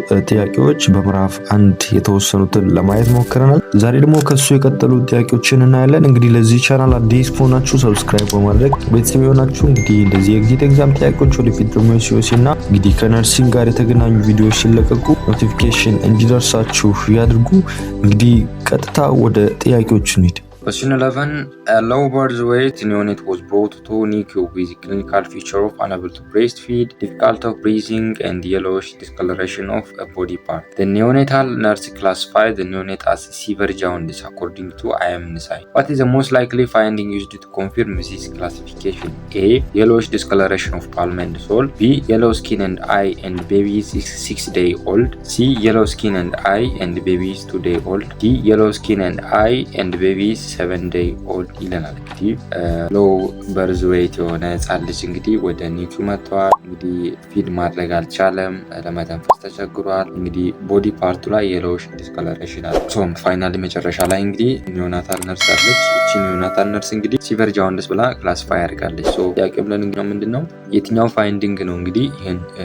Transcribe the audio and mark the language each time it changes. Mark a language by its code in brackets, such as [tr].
[am] ጥያቄዎች በምዕራፍ 1 የተወሰኑትን ለማየት ሞክረናል። ዛሬ ደግሞ ከሱ የቀጠሉ ጥያቄዎችን እናያለን። እንግዲህ ለዚህ ቻናል አዲስ ከሆናችሁ ሰብስክራይብ በማድረግ ቤተሰብ የሆናችሁ እንግዲህ እንደዚህ የኤግዚት ኤግዛም ጥያቄዎች ወደፊት ደግሞ ሲወሲና እንግዲህ ከነርሲንግ ጋር የተገናኙ ቪዲዮዎች ሲለቀቁ ኖቲፊኬሽን እንዲደርሳችሁ ያድርጉ። እንግዲህ ቀጥታ ወደ ጥያቄዎቹ እንሂድ። [en] Question 11. A low birth weight neonate was brought to NICU with clinical feature of unable to breastfeed, difficulty of breathing, and yellowish discoloration of a body part. The neonatal nurse classified the neonate as severe jaundice according to IMNSI. What is the most likely finding used to confirm this classification? A. Yellowish discoloration of palm and sole. B. Yellow skin and eye and baby is 6-day-old. C. Yellow skin and eye and baby is 2-day-old. D. Yellow skin and eye and baby is 7-day-old [am] ይለናል። እንግዲህ ሎው በርዝ ዌይት የሆነ ህጻን ልጅ እንግዲህ ወደ ኒቱ መጥቷል። እንግዲህ ፊድ ማድረግ አልቻለም፣ ለመተንፈስ ተቸግሯል። እንግዲህ ቦዲ ፓርቱ ላይ የሎዊሽ ዲስኮሎሬሽን አለ። ፋይናሊ መጨረሻ ላይ እንግዲህ ኒዮናታል ነርስ አለች። እቺ ኒዮናታል ነርስ እንግዲህ ሲቨር ጃውንዲስ ብላ ክላሲፋይ ያደርጋለች። ጥያቄ ብለን ምንድነው የትኛው ፋይንዲንግ ነው እንግዲህ ይሄን